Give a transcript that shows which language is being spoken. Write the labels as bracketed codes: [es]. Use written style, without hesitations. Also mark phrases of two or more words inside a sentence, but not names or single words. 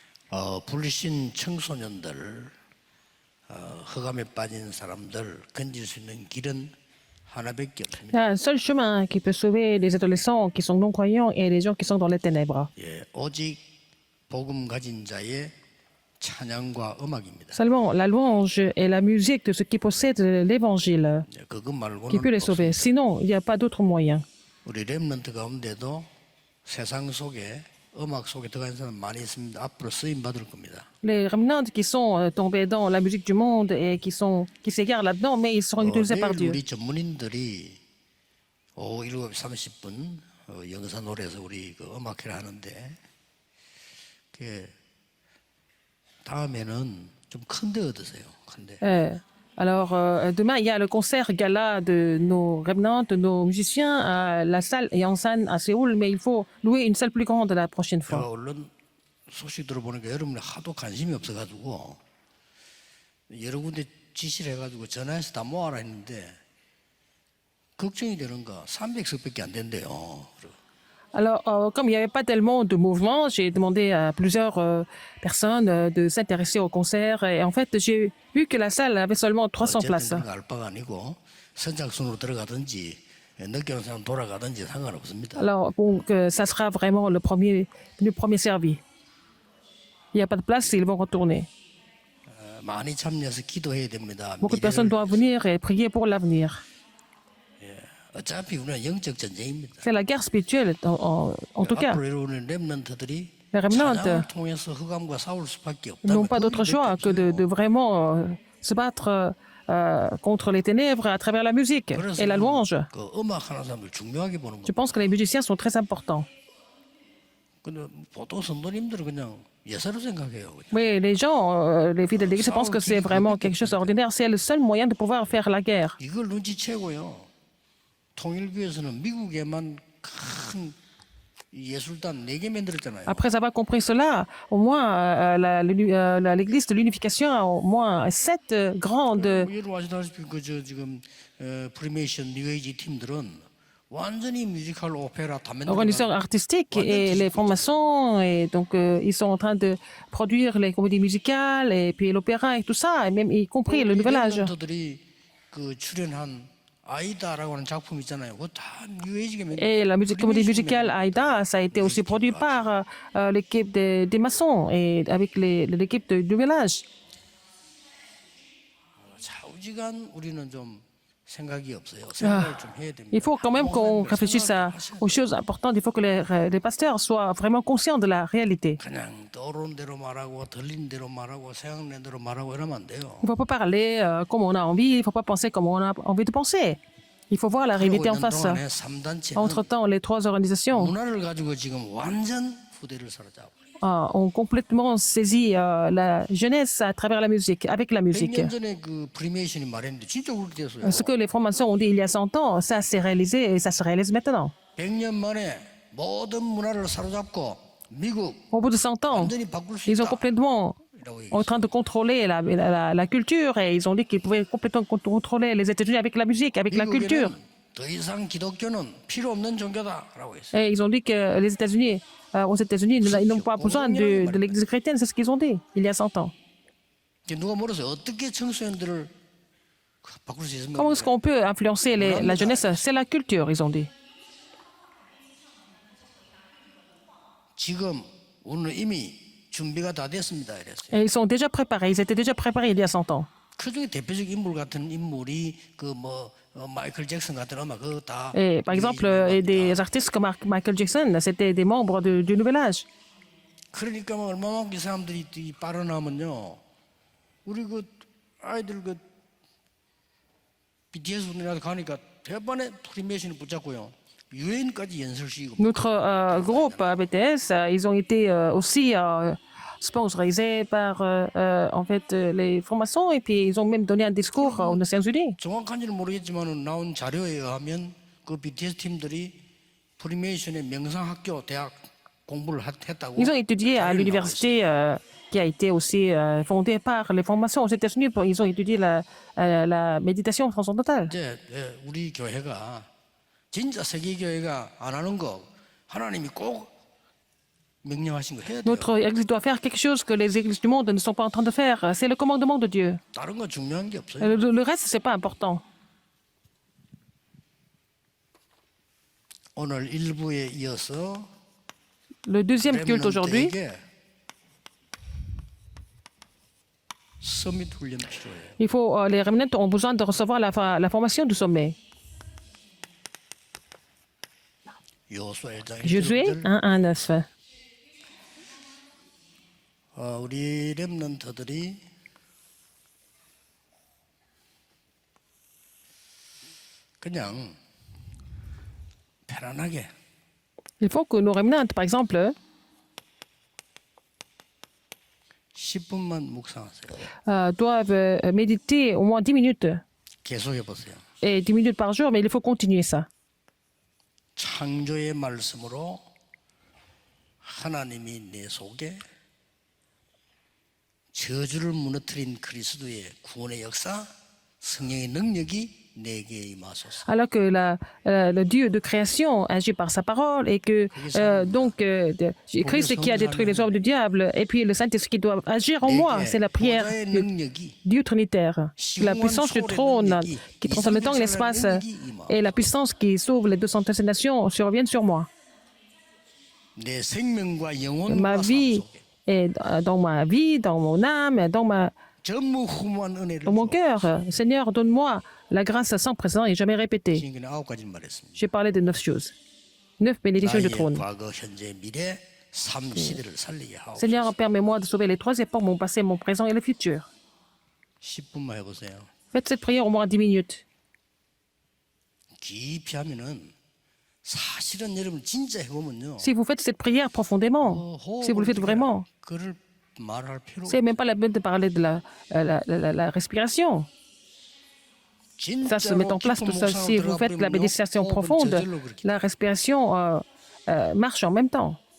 [ko] 불신 청소년들, 흑암에 빠진 사람들 건질 수 있는 길은 하나밖에 [fr] Il y [ko] 없습니다. [fr] a un seul chemin qui peut sauver les adolescents qui sont non-croyants et les gens qui sont dans les ténèbres. [ko] 예, 오직 복음 가진 자의 찬양과 음악입니다. [fr] Seulement la louange et la musique de ceux qui possèdent l'évangile [ko] 예, 그것 [fr] qui [ko] 말고는 [fr] peut les sauver. [ko] 없습니다. [fr] Sinon, il n'y a pas d'autre moyen. [ko] 우리 렘넌트 가운데도 세상 속에 음악 속에 들어간 사람 많이 있습니다. 앞으로 쓰임 받을 겁니다. [fr] Les remnants qui sont tombés dans la musique du monde et qui s'égarent là-dedans, mais ils seront utilisés par [ko] 내일 [fr] Dieu. [ko] 우리 전문인들이 오후 7시 30분 영산홀에서 우리 그 음악회를 하는데 그 다음에는 좀 큰데 얻으세요. 큰데. [fr] Alors, demain, il y a le concert gala de nos remnants, de nos musiciens à la salle Yangsan à Séoul, mais il faut louer une salle plus grande la prochaine [ko] 제가 [fr] fois. [ko] 언론 소식 들어보니까 여러분이 하도 관심이 없어가지고 여러 군데 지시를 해가지고 전화해서 다 모아라 했는데 걱정이 되는 거 300석밖에 안 된대요. [fr] Alors, comme il n'y avait pas tellement de mouvement, j'ai demandé à plusieurs personnes de s'intéresser au concert. Et en fait, j'ai vu que la salle avait seulement 300 places. [ko] 그런 거 알 바가 아니고 선착순으로 들어가든지 늦게 오는 사람 돌아가든지 상관없습니다. [fr] Alors, bon, ça sera vraiment le premier servi. Il n'y a pas de place, ils vont retourner. [ko] 많이 참여해서 기도해야 됩니다. [fr] Beaucoup de personnes doivent venir et prier pour l'avenir. [ko] 어차피 우리는 영적 전쟁입니다. [fr] C'est la guerre spirituelle, en tout cas. [ko] 앞으로 이루는 렘넌트들이 [fr] Les remnants [ko] 찬양을 통해서 흑암과 싸울 수밖에 [fr] n'ont [ko] 없다면 [fr] pas d'autre choix que de vraiment se battre contre les ténèbres à travers la musique et la louange. [ko] 그 음악 하는 사람들 중요하게 보는 [fr] Je [ko] 겁니다. [fr] pense que les musiciens sont très importants. [ko] 근데 보통 성도님들은 그냥 예사로 생각해요. 그냥. [fr] Oui, les gens, les fidèles d'église, je pense que c'est vraiment quelque chose d'ordinaire. C'est le seul moyen de pouvoir faire la guerre. [ko] 이걸 눈치채고요. 통일교에서는 미국에만 큰 예술단 4개 만들었잖아요. [fr] Après avoir compris cela, au moins l'église de l'unification a au moins 7 grandes [ko] 여러분 아시다시피 그저 지금 프리메이션 뉴에이지 팀들은 완전히 뮤지컬 오페라 다 [fr] organisateurs [ko] 만들고 [fr] artistiques et les francs-maçons. Et donc, ils sont en train de produire les comédies musicales et puis l'opéra et tout ça, et même y compris le nouvel âge. [ko] 렘넌트들이 그 출연한 아이다라고 하는 작품 있잖아요. 그거 다 뉴에이지가 [fr] Et la comédie musicale Aïda, ça a été aussi produit par l'équipe des maçons et avec l'équipe du nouvel âge. [ko] 좌우지간 우리는 좀 생각이 없어요. 생각을 좀 해야 됩니다. [fr] Il faut quand même qu'on réfléchisse aux choses importantes. Il faut que les pasteurs soient vraiment conscients de la réalité. [ko] 그냥 떠오르는 대로 말하고 들리는 대로 말하고 생각나는 대로 말하고 이러면 안 돼요. [fr] Il ne faut pas parler comme on a envie, il ne faut pas penser comme on a envie de penser. Il faut voir la réalité en face. [ko] 동안에 3단체는 [fr] Entre-temps, les 3 organisations [ko] 문화를 가지고 지금 완전 후대를 사로잡고 [fr] ont complètement saisi la jeunesse à travers la musique, avec la musique. [ko] 100년 전에 그 프리메이션이 말했는데 진짜 그렇게 됐어요. [fr] Ce que les francs-maçons ont dit il y a 100 ans, ça s'est réalisé et ça se réalise maintenant. [ko] 100년 만에 모든 문화를 사로잡고 미국 [fr] Au bout de 100 ans, [ko] 완전히 바꿀 수 [fr] ils ont [ko] 있다. [fr] complètement en train de contrôler la culture et ils ont dit qu'ils pouvaient complètement contrôler les États-Unis avec la musique, avec la culture. [ko] 미국에는 더 이상 기독교는 필요 없는 종교다라고 했어요. [fr] Et ils ont dit que les États-Unis, aux États-Unis, ils n'ont pas besoin de l'Église chrétienne, c'est ce qu'ils ont dit il y a 100 ans. [ko] 누가 물었어요. 어떻게 청소년들을 바꿀 수 있습니까? [fr] Comment est-ce qu'on peut influencer la jeunesse? C'est la culture, ils ont dit. [ko] 지금 오늘 이미 준비가 다 됐습니다. 이랬어요. [fr] Et ils sont déjà préparés, ils étaient déjà préparés il y a 100 ans. [ko] 그중에 대표적 인물 같은 인물이 그 뭐 마이클 잭슨 같은 음악 그거 다 [fr] Et, par exemple, des artistes comme Michael Jackson, c'était des membres du Nouvel Âge. [ko] 그러니까 뭐 얼마만큼 이 사람들이 이 빠르나면요. 우리 그 아이들 그 BTS 분이라도 가니까 대반에 프리메이션을 붙잡고요. 유엔까지 연설시키고 [fr] Notre groupe BTS, ils ont été aussi sponsorisés par en fait les francs-maçons et puis ils ont même donné un discours aux Nations Unies. [ko] 정확한지는 모르겠지만 나온 자료에 의하면 그 BTS 팀들이 프리메이션의 명상학교 대학 공부를 했다고. [fr] Ils ont étudié à l'université qui a été aussi fondée par les francs-maçons aux États-Unis. Ils ont étudié la méditation transcendantale. [ko] 이제 우리 교회가 진짜 세계 교회가 안 하는 거 하나님이 꼭 명령하신 거 해야 돼요. [fr] Notre Église doit faire quelque chose que les églises du monde ne sont pas en train de faire. C'est le commandement de Dieu. [ko] 다른 거 중요한 게 없어요. [fr] Le reste, c'est pas important. [ko] 오늘 일부에 이어서 [fr] Le deuxième culte aujourd'hui, [ko] 렘넌트에게 서밋 훈련 필요해요. [fr] il faut, les remnants ont besoin de recevoir la formation du sommet. [ko] 요수아 1장 [fr] Josué [ko] 1절 [fr] 1, 9. [ko] 우리 렘넌트들이 그냥 편안하게 [fr] Il faut que nos remnants, par exemple, [ko] 10분만 묵상하세요. [fr] doivent méditer au moins 10 minutes. [ko] 계속 해보세요. [fr] Et 10 minutes par jour, mais il faut continuer ça. [ko] 창조의 말씀으로 하나님이 내 속에 저주를 무너뜨린 그리스도의 구원의 역사, 성령의 능력이 내게 임하소서. [fr] Alors que le Dieu de création agit par sa parole et que Christ qui a détruit les œuvres du diable et puis le Saint-Esprit qui doit agir en moi, c'est la prière [ko] 보좌의 [fr] du [ko] 능력이 [fr] Dieu trinitaire. La puissance du trône qui transforme le temps et l'espace et la puissance qui sauve les 200 nations surviennent sur moi. [ko] 내 생명과 [fr] Ma [ko] 영혼과 삶 [fr] vie [ko] 속에 [fr] est dans ma vie, dans mon âme, [ko] 전무후무한 은혜를 [fr] dans mon [ko] 주옵소서. [fr] cœur. Seigneur, donne-moi la grâce sans précédent et jamais répétée. [ko] 지금까지 9가지를 말했습니다. [fr] J'ai parlé de 9 choses. 9 bénédictions du [ko] 나의 [fr] trône. [ko] 과거, 현재, 미래, 삶 시대를 살리게 하옵소서. [fr] Seigneur, permets-moi de sauver les 3 époques, mon passé, mon présent et le futur. [ko] 10분만 해보세요. [fr] Faites cette prière au moins 10 minutes. [ko] 깊이 하면은 사실은 여러분 진짜 해보면요. [fr] Si vous faites cette prière profondément, si vous le faites vraiment, [ko] 그를 말할 필요 [fr] c'est même pas la peine de parler de la respiration. Ça se met en place tout seul. Si vous faites la méditation profonde, la respiration marche en même temps.